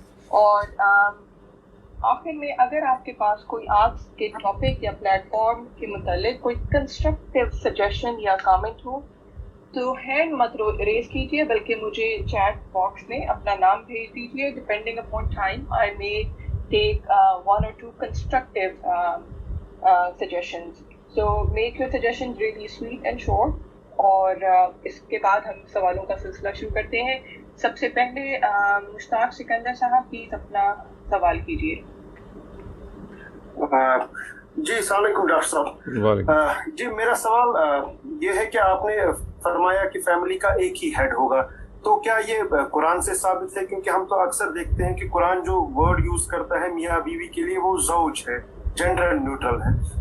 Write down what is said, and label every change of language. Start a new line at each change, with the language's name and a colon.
Urdu: اور آخر میں اگر آپ کے پاس کوئی آج کے ٹاپک یا پلیٹ فارم کے متعلق کوئی کنسٹرکٹیو سجیشن یا کامنٹ ہو تو ہینڈ مت ریز کیجیے، بلکہ مجھے چیٹ باکس میں اپنا نام بھیج دیجیے.
English: Depending upon time I may take 1 or 2 constructive suggestions. So make your suggestions really sweet and short.
Urdu: اور اس کے بعد ہم سوالوں کا سلسلہ شروع کرتے ہیں. سب سے پہلے مشتاق سکندر صاحب پلیز اپنا سوال کیجیے. جی السلام علیکم ڈاکٹر صاحب. جی میرا سوال یہ ہے کہ آپ نے فرمایا کہ فیملی کا ایک ہی ہیڈ ہوگا، تو کیا یہ قرآن سے ثابت ہے؟ کیونکہ ہم تو اکثر دیکھتے ہیں کہ قرآن جو ورڈ یوز کرتا ہے میاں بیوی کے لیے وہ زوج ہے، جینڈر نیوٹرل ہے.